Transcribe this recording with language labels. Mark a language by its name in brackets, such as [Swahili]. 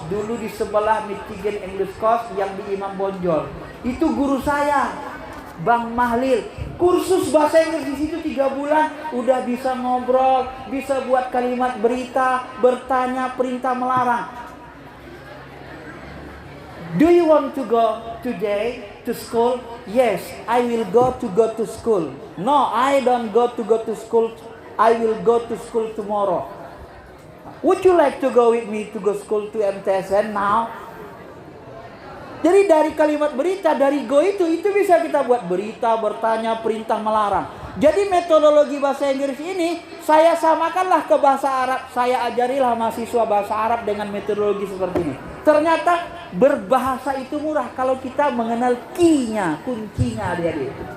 [Indonesian] Dulu di sebelah Michigan English Course yang di Imam Bonjol. Itu guru saya, Bang Mahlil. Kursus bahasa Inggris di situ 3 bulan, udah bisa ngobrol, bisa buat kalimat berita, bertanya, perintah, melarang. [English] Do you want to go today to school? Yes, I will go to school. No, I don't go to school. I will go to school tomorrow. Would you like to go with me to go school to MTSN now? [Indonesian] Jadi dari kalimat berita, dari go itu bisa kita buat berita, bertanya, perintah, melarang. Jadi metodologi bahasa Inggris ini saya samakanlah ke bahasa Arab. Saya ajarilah mahasiswa bahasa Arab dengan metodologi seperti ini. Ternyata berbahasa itu murah kalau kita mengenal key-nya, kuncinya adik-adik.